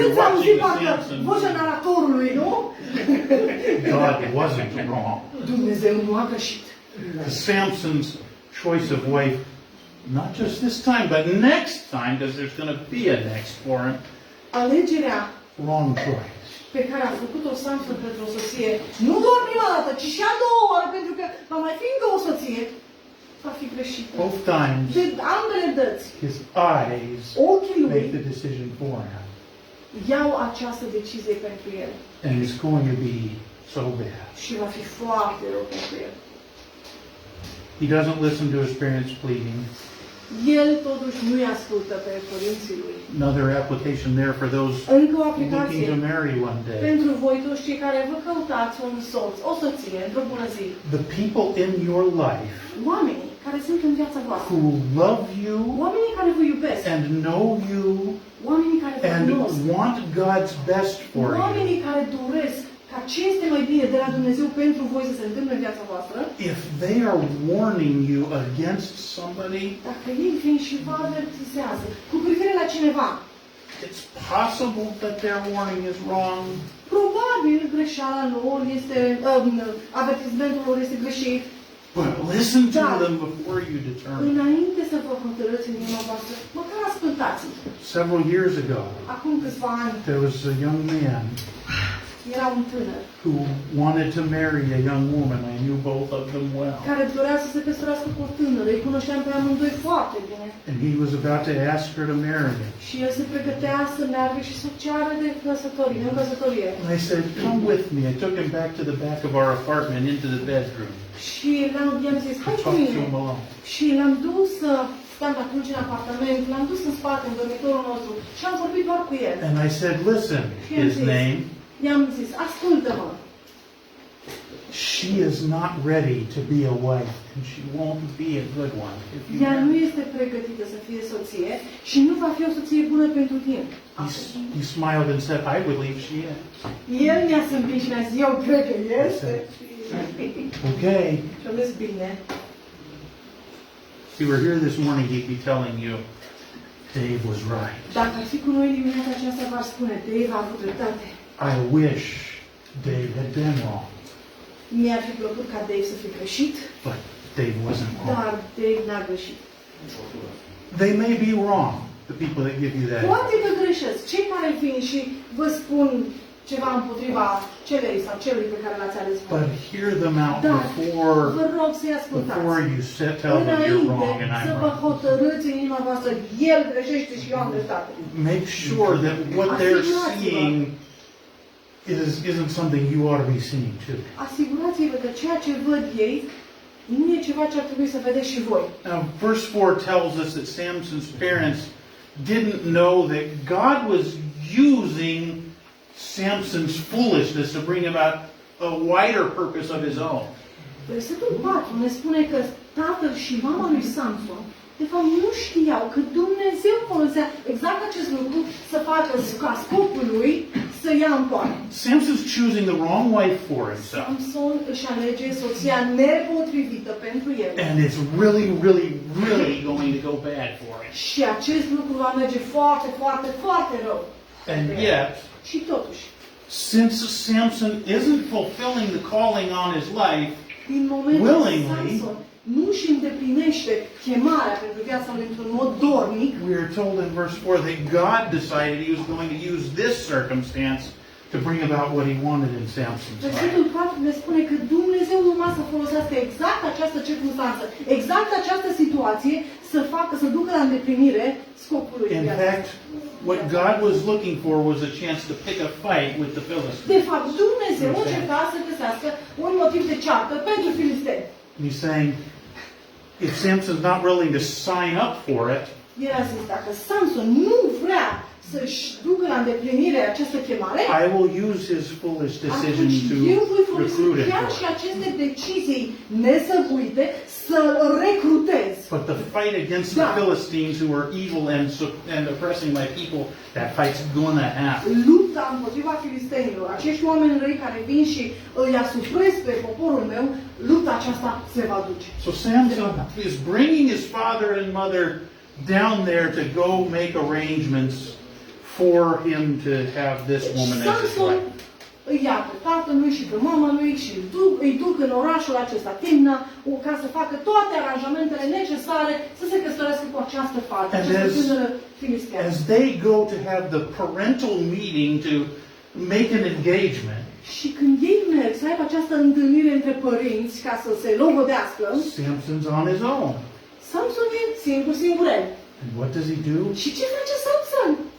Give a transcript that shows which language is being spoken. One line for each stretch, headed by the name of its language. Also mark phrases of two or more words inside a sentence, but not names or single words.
Romanian: Puteți auzi
English: watching the
Romanian: parcă Samson, vocea naratorului, nu?
English: God wasn't wrong.
Romanian: Dumnezeu nu a greșit.
English: Samson's choice of wife, not just this time, but next time, because there's going to be a next for him,
Romanian: Alegerea
English: wrong choice.
Romanian: pe care a făcut-o Samson pentru o soție, nu doar prima dată, ci și a doua oară, pentru că va mai fi încă o soție, va fi greșită.
English: Both times,
Romanian: De ambele dăți,
English: his eyes
Romanian: ochii
English: make
Romanian: lui
English: the decision for him.
Romanian: iau această decizie pentru el
English: And it's going to be so bad.
Romanian: și va fi foarte rău pentru el.
English: He doesn't listen to his parents' pleading.
Romanian: El totuși nu-i ascultă pe părinții lui.
English: Another application there for those
Romanian: Încă o
English: looking
Romanian: aplicație
English: to marry one day.
Romanian: pentru voi toți cei care vă căutați un soț, o soție, într-o bună zi.
English: The people in your life
Romanian: Oamenii care sunt în viața voastră,
English: who love you
Romanian: oamenii care vă iubesc,
English: and know you
Romanian: oamenii care vă
English: and
Romanian: cunosc,
English: want God's best for you.
Romanian: oamenii care doresc ca ce este mai bine de la Dumnezeu pentru voi să se întâmple în viața voastră,
English: If they are warning you against somebody,
Romanian: dacă ei vin și vă avertizează cu privire la cineva,
English: it's possible that their warning is wrong.
Romanian: probabil greșeala lor este, avertizmentul lor este greșit,
English: But listen to
Romanian: Da.
English: them before you determine.
Romanian: înainte să vă hotărâți în inima voastră, măcar ascultați-i.
English: Several years ago,
Romanian: Acum câțiva ani,
English: there was a young man
Romanian: era un tânăr
English: who wanted to marry a young woman. I knew both of them well.
Romanian: care dorea să se căsătorească cu o tânără. Îi cunoșteam pe amândoi foarte bine.
English: And he was about to ask her to marry him.
Romanian: Și el se pregătea să meargă și să ceară de căsătorie, în căsătorie.
English: And I said, come with me. I took him back to the back of our apartment into the bedroom.
Romanian: Și i-am zis,
English: I
Romanian: hai cu
English: talked to
Romanian: mine.
English: him alone.
Romanian: Și l-am dus să stăm atunci în apartament, l-am dus în spate, în dormitorul nostru și am vorbit doar cu el.
English: And I said, listen, his name,
Romanian: I-am zis, ascultă-mă,
English: she is not ready to be a wife, and she won't be a good one if you
Romanian: ea nu
English: marry.
Romanian: este pregătită să fie soție și nu va fi o soție bună pentru tine.
English: He smiled and said, I believe she is.
Romanian: El mi-a zâmbit și mi-a zis, eu cred că este.
English: Okay.
Romanian: Și am zis, bine.
English: If you were here this morning, he'd be telling you, Dave was right.
Romanian: Dacă ar fi cu noi dimineața aceasta, v-ar spune, Dave a avut dreptate.
English: I wish Dave had been wrong,
Romanian: Mi-ar fi plăcut ca Dave să fie greșit,
English: but Dave wasn't wrong.
Romanian: dar Dave n-a greșit.
English: They may be wrong, the people that give you that.
Romanian: Poate că greșesc. Cei care vin și vă spun ceva împotriva celei sau celui pe care l-ați ales voi.
English: But hear them out
Romanian: Dar
English: before
Romanian: vă rog să-i ascultați.
English: you tell them you're wrong and
Romanian: Înainte să
English: I'm
Romanian: vă
English: wrong.
Romanian: hotărâți în inima voastră, el greșește și eu am dreptate.
English: Make sure that what they're seeing isn't something you ought to be seeing too.
Romanian: Asigurați-vă că ceea ce văd ei nu e ceva ce ar trebui să vedeți și voi.
English: Now, verse 4 tells us that Samson's parents didn't know that God was using Samson's foolishness to bring about a wider purpose of his own.
Romanian: Versetul 4 ne spune că tatăl și mama lui Samson de fapt nu știau că Dumnezeu folosea exact acest lucru să facă ca scopul lui să ia în poară.
English: Samson's choosing the wrong wife for himself.
Romanian: Samson își alege soția nepotrivită pentru el.
English: And it's really, really, really going to go bad for him.
Romanian: Și acest lucru va merge foarte, foarte, foarte rău.
English: And yet,
Romanian: Și totuși,
English: since Samson isn't fulfilling the calling on his life,
Romanian: din momentul
English: willingly,
Romanian: Samson nu își îndeplinește chemarea pentru viața lui într-un mod dornic,
English: we are told in verse 4 that God decided he was going to use this circumstance to bring about what he wanted in Samson's life.
Romanian: versetul 4 ne spune că Dumnezeu urma să folosească exact această circunstanță, exact această situație să ducă la îndeplinire scopului
English: In
Romanian: viaței.
English: fact, what God was looking for was a chance to pick a fight with the Philistines.
Romanian: De fapt, Dumnezeu încerca să găsească un motiv de ceartă pentru filisteni.
English: He's saying, if Samson's not willing to sign up for it,
Romanian: El a zis, dacă Samson nu vrea să-și ducă la îndeplinire această chemare,
English: I will use his foolish decisions
Romanian: atunci
English: to
Romanian: eu voi folosi
English: recruit him
Romanian: chiar
English: for
Romanian: și
English: it.
Romanian: aceste decizii nesăbuite să-l recrutez.
English: But the fight against the Philistines who are evil and oppressing my people, that fight's gonna happen.
Romanian: Lupta împotriva filistenilor, acești oameni răi care vin și îi asuprez pe poporul meu, lupta aceasta se va duce.
English: So Samson is bringing his father and mother down there to go make arrangements for him to have this woman as his
Romanian: Samson
English: wife.
Romanian: îi ia pe tatălui și pe mama lui și îi duc în orașul acesta, Timna, ca să facă toate aranjamentele necesare să se căsătorească cu această fată, această tânără filisteană.
English: As they go to have the parental meeting to make an engagement,
Romanian: Și când ei merg să aibă această întâlnire între părinți ca să se logodească,
English: Samson's on his own.
Romanian: Samson e singurel.
English: And what does he do?
Romanian: Și ce face Samson?